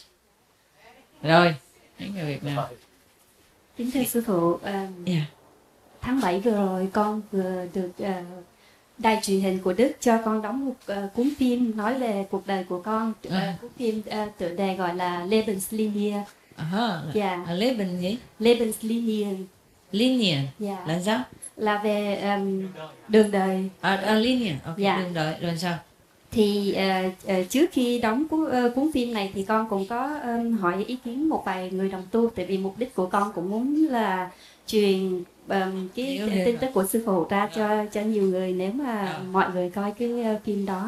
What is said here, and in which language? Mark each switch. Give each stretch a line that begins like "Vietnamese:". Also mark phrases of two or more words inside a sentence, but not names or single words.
Vietnamese: Rồi, những người Việt Nam. Kính thưa sư phụ, tháng 7 vừa rồi con vừa được đài truyền hình của Đức cho con đóng một cuốn phim nói về cuộc đời của con. Cuốn phim tựa đề gọi là Lebenslinie. Leben gì? Lebenslinie. Linie. Là sao? Là về đường đời. Linie. Đường đời. Rồi sao? Thì trước khi đóng cuốn phim này thì con cũng có hỏi ý kiến một vài người đồng tu, tại vì mục đích của con cũng muốn là truyền cái tin tức của sư phụ ra cho nhiều người, nếu mà mọi người coi cái phim đó.